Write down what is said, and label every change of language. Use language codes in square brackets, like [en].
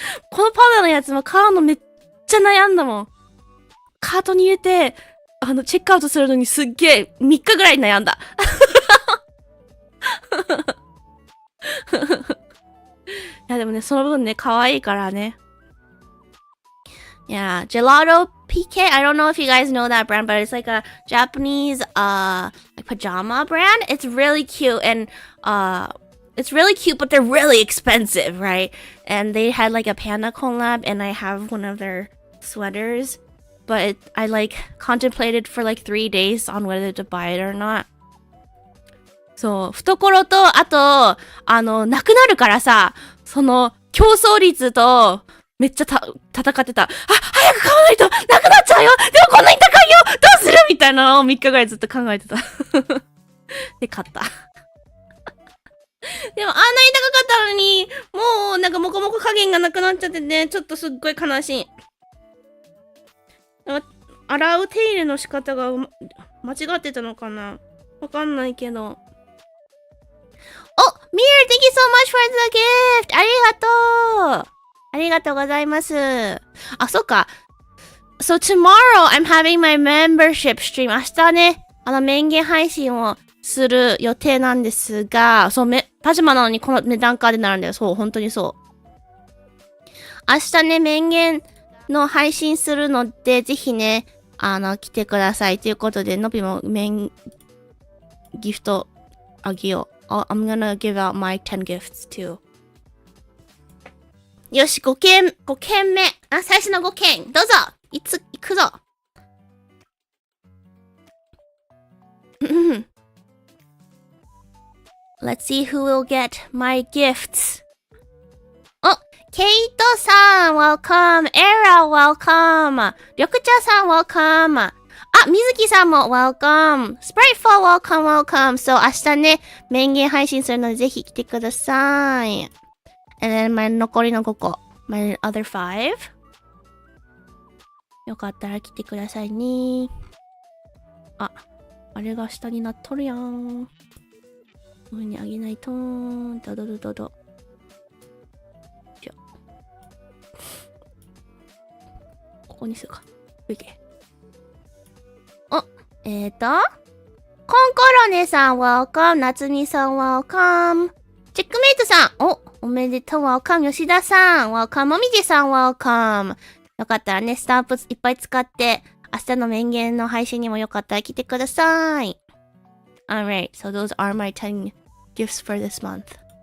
[ja] このパンダのやつも買うのめっちゃ悩んだもん。カートに入れて、チェックアウトするのにすっげえ3日ぐらい悩んだ。いやでもね、その分ね、可愛いからね。 [en] Yeah, Gelato PK. I don't know if you guys know that brand, but it's like a Japanese like pajama brand. It's really cute and it's really cute, but they're really expensive, right? And they had like a panda collab, and I have one of their sweaters, but I like contemplated for like 3 days on whether to buy it or not. [ja] そう、懐と、あと、なくなるからさ、その、競争率と、めっちゃ戦ってた。早く買わないとなくなっちゃうよ。でもこんなに高いよ。どうするみたいなのを3日ぐらいずっと考えてた。で、買った。でもあんなに高かったのに、もうなんかモコモコ加減がなくなっちゃってね、ちょっとすっごい悲しい。洗う手入れの仕方が間違ってたのかな、わかんないけど。 [en] Oh, Mir, thank you so much for the gift! [ja] ありがとう！ありがとうございます。あ、そっか。 [en] So tomorrow I'm having my membership stream. [ja] 明日ね、免言配信をする予定なんですが、そう、パジャマなのにこの値段感でなるんだよ。そう、本当にそう。明日ね、免言の配信するので、ぜひね、来てください。ということで、のびもギフトあげよう。 [en] I'm gonna give out my 10 gifts too. [ja] よし、5件目。最初の5件。どうぞ行くぞ [en] Let's see who will get my gifts. ケイトさん、welcome. エラ、welcome. 緑茶さん、welcome. みずきさんも welcome. Spriteful, welcome, welcome. So [ja] 明日ね、免言配信するのでぜひ来てください。 [en] And then [ja] 残りの5個。 [en] My other 5. [ja] よかったら来てくださいね。あれが下になっとるやん。上にあげないとドドドドド。ここにするか。OK。 [en] コンコロネさん welcome。夏美さん welcome。チェックメイトさん [ja] おめでとう [en] welcome。吉田さん welcome。 [ja] もみじさん welcome。よかったらね、スタンプいっぱい使って、明日の免言の配信にもよかったら来てください。 [en] Alright, so those are my 10 gifts for this month.